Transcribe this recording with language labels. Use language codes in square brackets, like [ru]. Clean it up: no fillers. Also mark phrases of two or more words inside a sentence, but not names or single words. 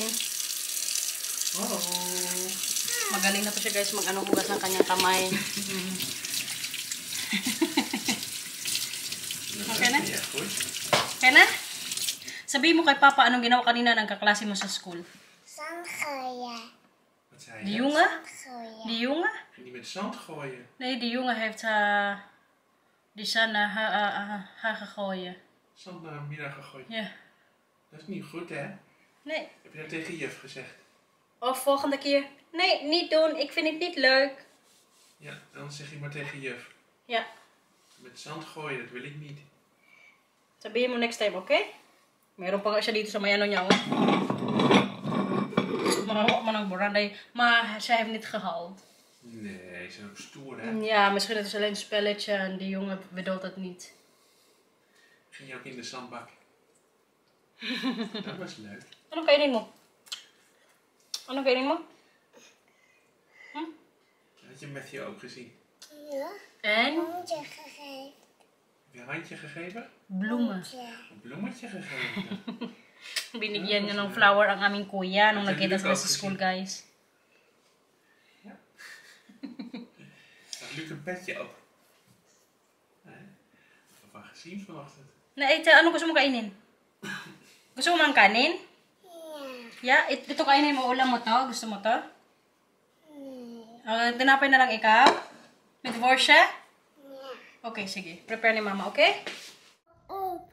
[tl] Oh. Magaling na to siya guys hugas ng kanyang kamay. Okay na? Okay na? Sabihin mo kay Papa anong ginawa kanina ng kaklase mo sa school. [nl] zand gooien. Wat zei Die je? jongen? Gooien. Die jongen? Ging die met zand gooien? Nee, die jongen heeft die zijn haar gegooid. Zand naar Mila gegooid. Ja. Dat is niet goed, hè? Nee. Heb je dat tegen juf gezegd? Of volgende keer. Nee, niet doen. Ik vind het niet leuk. Ja, dan zeg je maar tegen juf. Ja. Met zand gooien, dat wil ik niet. [tl] Sabihin mo [en] next time, [tl] okay? Meron pa nga siya dito sa may ano niya. Oh. Mahawa mo ng buranday. [nl] Maar zij heeft niet gehaald. Nee, ze zijn ook stoer, hè? Ja, misschien het is alleen een spelletje en die jongen bedoelt het niet. Ging je ook in de zandbak? Dat was leuk. [tl] Anong kainin mo? Anong kainin mo? [nl] Had je Matthew ook gezien? Ja. En Handje gegeven. Heb je een handje gegeven? bloemen. Ja. Een bloemetje gegeven. [tl] Binigyan niya ng flower ang aming kuya nung [nl] Dat heb [tl] nakita [nl] ik [tl] sila [nl] ook [tl] sa [nl] gezien. [tl] school, guys. [nl] Had Luc een petje op? Nee. Papa gezien vanochtend. [tl] Naita, ano gusto mo kainin? Gusto mo mang kanin? Ja. Yeah, ito kainin mo, ulam mo to. Gusto mo to? Tinapay na lang ikaw? May divorce siya? Okay, sige. Prepare ni mama, okay? Op.